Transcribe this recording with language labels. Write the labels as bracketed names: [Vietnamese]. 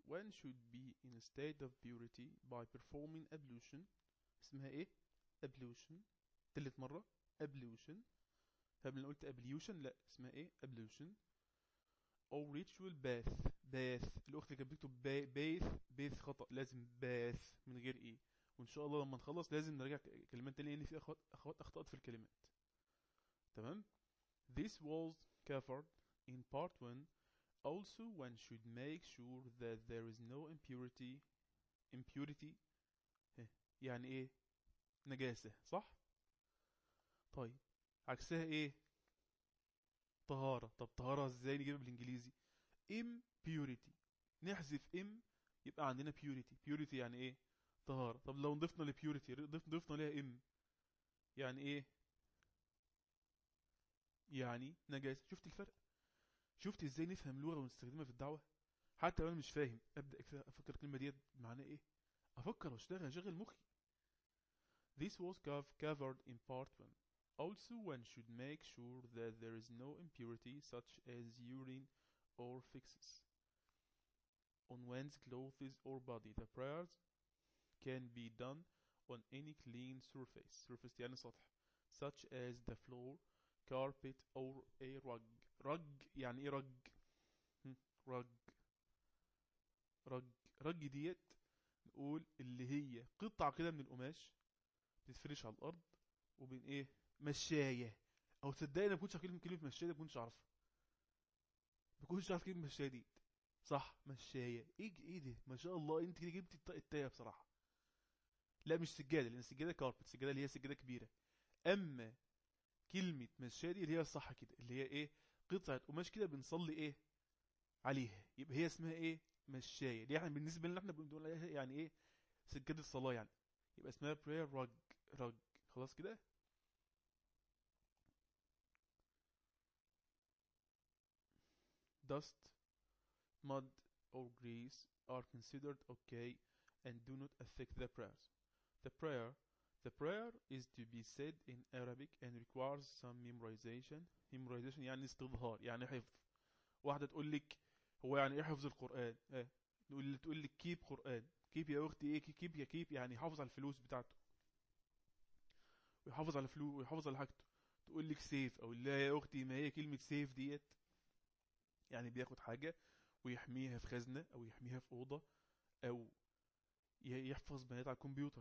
[English] One should be in a state of purity by performing ablution. [Arabic] اسمها ايه؟ ablution. تلت مرة ablution. قبل قلت ablution، لا اسمها ايه؟ ablution. [English] Or ritual bath. bath. [Arabic] الاخت اللي كانت بتكتب bath bath خطأ، لازم bath من غير ايه. وان شاء الله لما نخلص لازم نرجع كلمات تانية، لان في اخوات اخطأت في الكلمات. تمام. [English] This was covered in part 1. Also, one should make sure that there is no impurity. [Arabic] Impurity يعني ايه؟ نجاسة، صح؟ طيب عكسها ايه؟ طهارة. طب طهارة ازاي نجيبها بالانجليزي؟ impurity، نحذف ام يبقى عندنا purity. purity يعني ايه؟ طهارة. طب لو نضفنا ل purity ضفنا ليها ام، يعني ايه؟ يعني نجاسة. شفت الفرق؟ شفت ازاي نفهم اللغة ونستخدمها في الدعوة؟ حتى لو انا مش فاهم ابدأ كده افكر الكلمة دي معناها ايه، افكر واشتغل شغل مخي. [English] This was covered in part 1. Also one should make sure that there is no impurity such as urine or feces on one's clothes or body. The prayers can be done on any clean surface. [Arabic] surface يعني سطح. [English] such as the floor, carpet or a rug. [Arabic] rug يعني ايه rug؟ rug rug rug ديت نقول اللي هي قطعة كده من القماش بتتفرش على الأرض وبين ايه؟ مشاية. أو تصدقني ما كنتش عارف كلمة مشاية دي، ما كنتش عارفها، ما كنتش عارف كلمة مشاية دي. صح، مشاية. ايه ده؟ ما شاء الله انت كده جبت الطاقة التاية بصراحة. لا مش سجادة، لأن السجادة كاربت، السجادة اللي هي سجادة كبيرة. أما كلمة مشادي اللي هي الصح كده، اللي هي ايه؟ قطعة قماش كده بنصلي ايه عليها، يبقى هي اسمها ايه؟ مشاية. دي احنا بالنسبة لنا احنا بنقول عليها يعني ايه؟ سجادة الصلاة يعني، يبقى اسمها prayer rug. rug خلاص كده. [English] dust, mud or grease are considered okay and do not affect the prayers. The prayer is to be said in Arabic and requires some memorization. [Arabic] memorization يعني استظهار، يعني حفظ. واحدة تقول لك هو يعني ايه حفظ القرآن؟ ايه تقول لك keep قرآن. keep يا اختي ايه؟ keep يا keep يعني يحافظ على الفلوس بتاعته، ويحافظ على فلوس ويحافظ على حاجته. تقول لك safe، او لا يا اختي ما هي كلمة safe ديت يعني بياخد حاجة ويحميها في خزنة او يحميها في أوضة او يحفظ بيانات على الكمبيوتر.